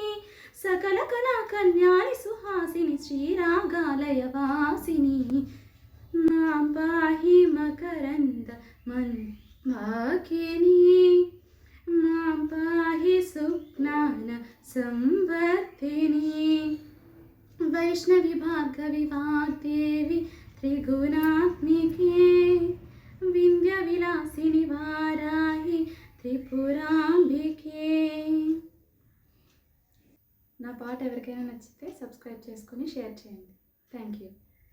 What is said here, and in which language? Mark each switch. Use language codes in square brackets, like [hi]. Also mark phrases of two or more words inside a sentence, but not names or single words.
[sa] सकल कला कल्याणि सुहासिनि श्रीरागालय वासिनी मां पाहि मकरन्द मन्वाकिनी मां पाहि सुज्ञान संवर्धिनी वैष्णवी भार्गवी वाग्देवी त्रिगुणात्मिके विंध्यविलासिनि वाराहि त्रिपुराम्बिके। [te] నా పాట ఎవరికైనా నచ్చితే సబ్స్క్రైబ్ చేసుకొని షేర్ చేయండి. [en] Thank you.